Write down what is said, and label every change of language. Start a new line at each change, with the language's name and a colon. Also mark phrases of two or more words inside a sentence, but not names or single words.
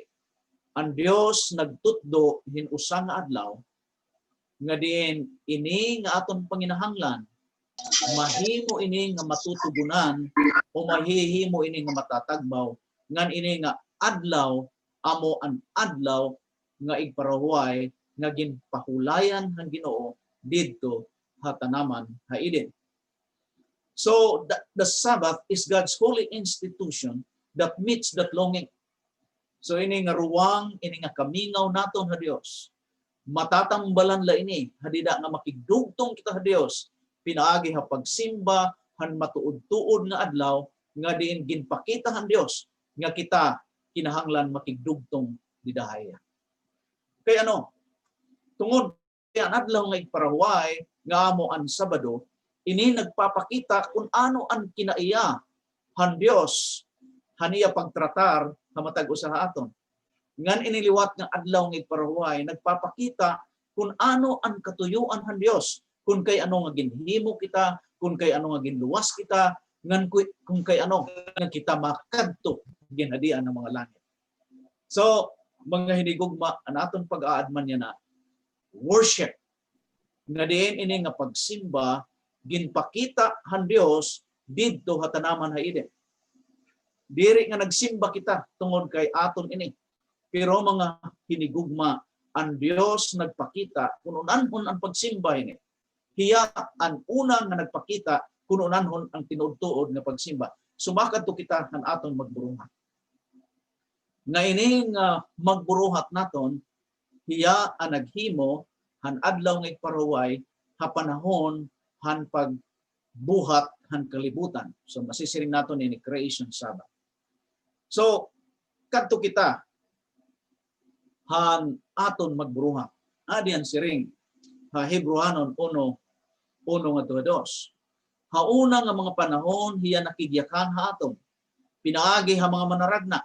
Waray: Ang Dios nagtutdo hin usa nga adlaw nga diin ini nga aton panginahanglan mahimo ini nga matutugunan o mahihimo ini nga matatagbaw ngan ini nga adlaw amo an adlaw nga igparahuay nga ginpahulayan han Ginoo didto hatanaman haiden.
English: So the Sabbath is God's holy institution that meets that longing.
Waray: So ini nga ruwang, ini nga kamingaw naton ha Dios. Matatambalan la ini hadida nga makigdugtong kita ha Dios. Pinaagi ha pagsimba han matuod-tuod nga adlaw nga diin ginpakita han Dios nga kita kinahanglan makigdugtong didahaya. Kay ano? Tungod kay an adlaw nga igparahuay nga amo an Sabado, ini nagpapakita kung ano ang kinaiya han Dios haniya pagtratar hamatag usaha aton. Ngan iniliwat nga adlaw nga igparahuay nagpapakita kung ano ang katuyuan han Dios, kung kay ano nga ginhimo kita, kung kay ano nga ginluwas kita, ngan kung kay ano nga kita makadto ginhadian ng mga langit. So, mga hinigugma, anaton pag-aadman niya na worship. Nga diin ini nga pagsimba, ginpakita han Dios didto hatanaman haiden. Diri nga nagsimba kita tungod kay aton ini. Pero mga hinigugma, ang Dios nagpakita kung unanhon ang pagsimba ini. Hiya ang una nga nagpakita kung unanhon ang tinuod-tuod nga pagsimba. Sumakad to kita han aton magburuhat. Nga ining magburuhat naton, hiya ang naghimo han adlaw nga igparuway ha panahon han pagbuhat han kalibutan. So masisiring naton ini
English: creation Sabbath.
Waray: So kadto kita han aton magburuhat. Adian siring ha Hebrewanon 1:1 nga 2. Hauna nga mga panahon hiya nakigyakan ha aton. Pinaagi ha mga manaragna.